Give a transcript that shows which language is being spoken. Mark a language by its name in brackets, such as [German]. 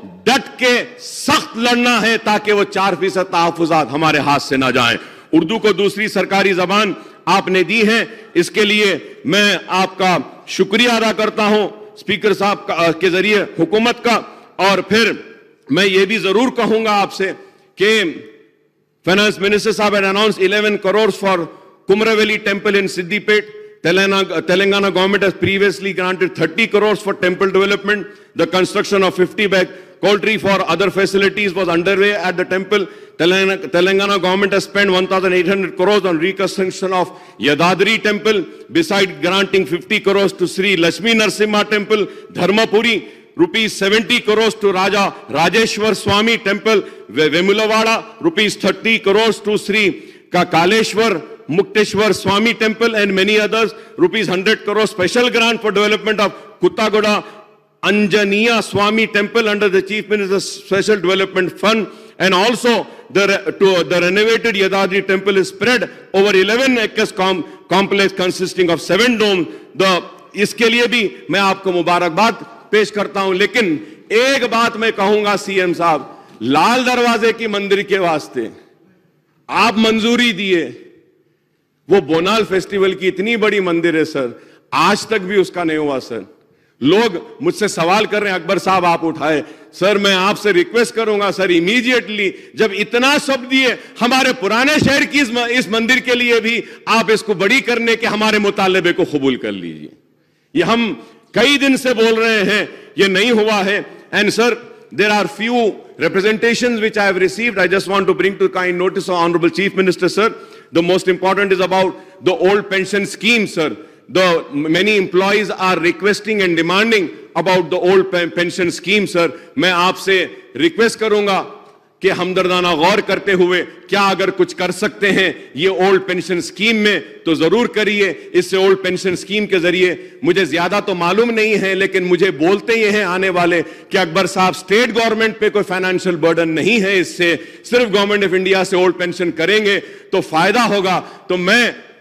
[Urdu] ڈٹ کے سخت لڑنا ہے تاکہ وہ 4% تحفظات ہمارے ہاتھ سے نہ جائیں۔ اردو کو دوسری سرکاری زبان آپ نے دی ہے، اس کے لیے میں آپ کا شکریہ ادا کرتا ہوں اسپیکر صاحب کے ذریعے حکومت کا۔ اور پھر میں یہ بھی ضرور کہوں گا آپ سے کہ فائنانس منسٹر صاحب [English] had announced 11 crores for Kumaravelli temple in Siddipet. Telangana government has previously granted 30 crores for temple development. The construction of 50-bed poultry for other facilities was underway at the temple. Telangana government has spent 1,800 crores on reconstruction of Yadadri temple, besides granting 50 crores to Sri Lakshmi Narsimha temple, Dharmapuri, rupees 70 crores to Raja Rajeshwar Swami temple, Vemulavada, rupees 30 crores to Sri Kaleshwar Mukteshwar Swami temple, and many others, rupees 100 crores special grant for development of Kuttagoda Anjaniya Swami temple under the Chief Minister's Special Development Fund, and also the renovated Yadadri temple is spread over 11 acres complex consisting of 7 domes. [Urdu] اس کے لیے بھی میں آپ کو مبارکباد پیش کرتا ہوں، لیکن ایک بات میں کہوں گا CM صاحب، لال دروازے کی مندر کے واسطے آپ منظوری دیے، وہ بونال فیسٹیول کی اتنی بڑی مندر ہے سر، آج تک بھی اس کا نہیں ہوا سر۔ لوگ مجھ سے سوال کر رہے ہیں اکبر صاحب آپ اٹھائے، سر میں آپ سے ریکویسٹ کروں گا سر امیڈیٹلی جب اتنا سب دیے ہمارے پرانے شہر کی اس مندر کے لیے بھی آپ اس کو بڑی کرنے کے ہمارے مطالبے کو قبول کر لیجئے۔ یہ ہم کئی دن سے بول رہے ہیں، یہ نہیں ہوا ہے۔ [English] And sir, there are few representations which I have received. I just want to bring to kind notice of Honorable Chief Minister, sir. The most important is about the old pension scheme, sir. Many employees are requesting and demanding about the old pension scheme, sir. [Urdu] میں آپ سے request کروں گا کہ ہمدردانہ غور کرتے ہوئے کیا اگر کچھ کر سکتے ہیں یہ اولڈ پینشن اسکیم میں تو ضرور کریے۔ اس سے اولڈ پینشن اسکیم کے ذریعے مجھے زیادہ تو معلوم نہیں ہے، لیکن مجھے بولتے یہ ہیں آنے والے کہ اکبر صاحب اسٹیٹ گورنمنٹ پہ کوئی فائنینشیل برڈن نہیں ہے، اس سے صرف گورنمنٹ آف انڈیا سے اولڈ پینشن کریں گے تو فائدہ ہوگا۔ تو میں